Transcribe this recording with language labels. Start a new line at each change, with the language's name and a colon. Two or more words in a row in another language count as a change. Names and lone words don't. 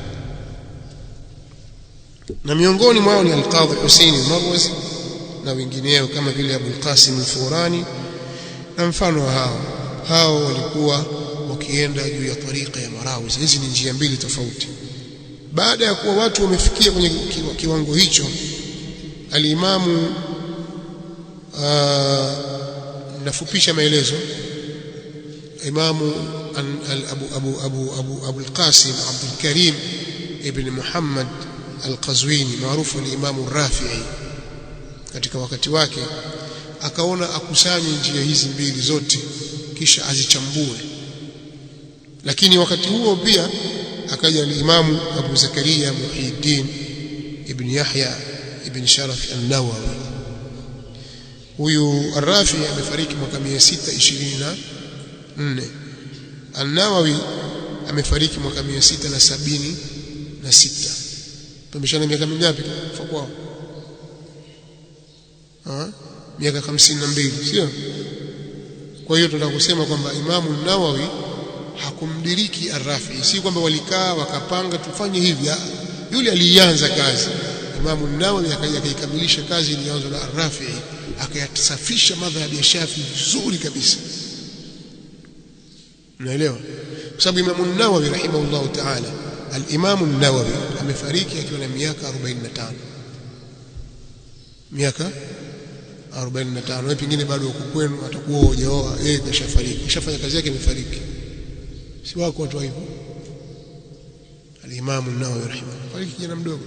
Swahili: Na miongoni mwao ni al-Qadhi Hussein al-Marwazi na wengineo kama vile Abu al-Qasim al-Furani na mfano hao walikuwa wakienda juu ya tariqa ya Marawiz. Hizi ni njia mbili tofauti. Baada ya kuwa watu wamefikia kwenye kiwango hicho, al-Imamu nafupisha maelezo, Imamu Abu al-Qasim Abdul Karim ibn Muhammad al-Qazwini maarufu ni Imamu Rafi'i, katika wakati wake akaona akusanye njia hizi mbili zote kisha azichambue. Lakini wakati huo pia akaja al-Imamu Abu Zakaria Muhyiddin ibn Yahya ibn Sharaf an-Nawawi. Huyu Ar-Rafi'i amefariki mwaka 624, An-Nawawi amefariki mwaka 676. Tumeshana miaka mingapi kufa kwao? Miaka 52, sio? Kwa hiyo tunataka kusema kwamba Imamu An-Nawawi hakumdiriki Ar-Rafi'i, si kwamba walikaa wakapanga tufanye hivi. Yule alianza kazi, Imamu An-Nawawi akaja akaikamilisha kazi iliyoanzwa na Ar-Rafi'i, akayasafisha madhhabi ya Shafi'i vizuri kabisa. Unaelewa? Kwa sababu Imamu An-Nawawi
Arabic: رحمه الله تعالى,
Swahili: al-Imamu An-Nawawi amefariki akiwa na miaka 45. Miaka 45. Na pengine bado uko kwenu atakuwa hujaoa, yeye kashafariki, kashafanya kazi yake, amefariki. Si wako watu hivyo. Al-Imamu An-Nawawi rahimahullah fariki kijana mdogo.